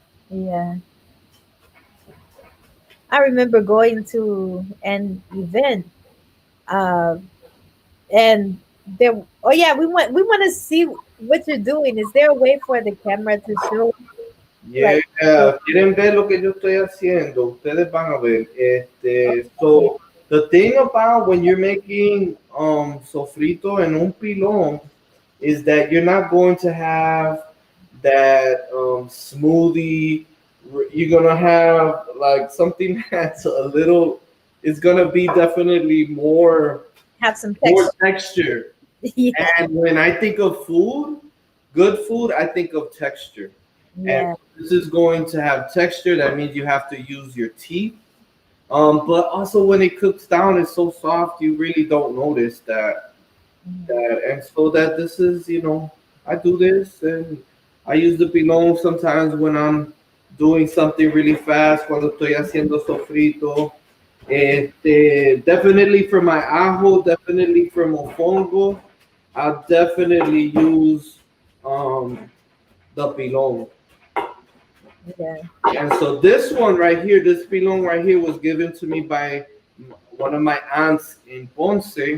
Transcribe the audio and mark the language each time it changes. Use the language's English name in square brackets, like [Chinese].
[English] yeah, I remember going to an event, uh, and there. Oh yeah, we want to see what you're doing. Is there a way for the camera to show, Yeah, like? the- [Spanish] quieren ver lo que yo estoy haciendo, ustedes van a ver. [English] Okay. So the thing about when you're making sofrito en un pilón is that you're not going to have that smoothie. You're gonna have like something that's a little. It's gonna be definitely Have some more texture. texture. Yeah, And when I think of food, good food, I think of texture. And yeah, this is going to have texture. That means you have to use your teeth. But also when it cooks down, it's so soft you really don't notice mhm. that. And so that this is, I do this and I use the pilon sometimes when I'm doing something really fast. [Spanish] Cuando estoy haciendo sofrito. [English] Definitely for my ajo, definitely for mofongo, I'll definitely use um, the pilon. Yeah. And so this one right here, this pilon right here was given to me by one of my aunts in Ponce.